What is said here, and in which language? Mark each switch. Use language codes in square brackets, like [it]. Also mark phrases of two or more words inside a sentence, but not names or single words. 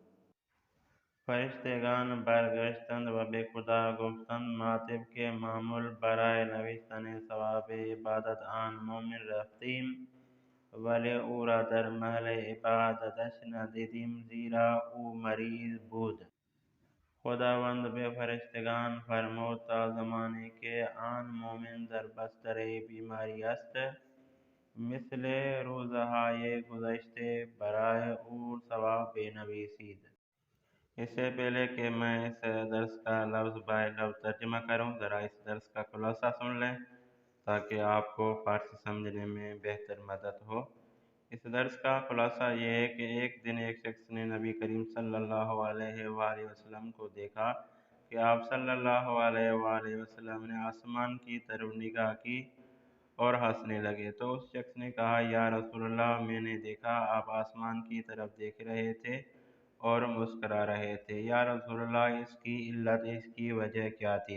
[fa] فرشتگان برگشتند و به خدا گفتند ما طبق معمول برای نوشتن ثواب عبادت آن مومن رفتیم ولی او را در محل عبادتش ندیدیم زیرا او مریض بود. خداوند به فرشتگان فرمود تا زمانی که آن مومن در بستر بیماری است مثل روزهای گذشته برای او ثواب بنویسید۔ [ur] اس سے پہلے کہ میں اس درس کا لفظ بائے لفظ ترجمہ کروں، ذرا اس درس کا خلاصہ سن لیں تاکہ آپ کو فارسی سمجھنے میں بہتر مدد ہو۔ اس درس کا خلاصہ یہ ہے کہ ایک دن ایک شخص نے نبی کریم [ar] صلی اللہ علیہ وآلہ وسلم [ur] کو دیکھا کہ آپ [ar] صلی اللہ علیہ وآلہ وسلم [ur] نے آسمان کی طرف نگاہ کی اور ہنسنے لگے، تو اس شخص نے کہا [ar] یا رسول اللہ [ur] میں نے دیکھا آپ آسمان کی طرف دیکھ رہے تھے اور مسکرا رہے تھے، [ar] یا رسول اللہ [ur] اس کی علت، اس کی وجہ کیا تھی؟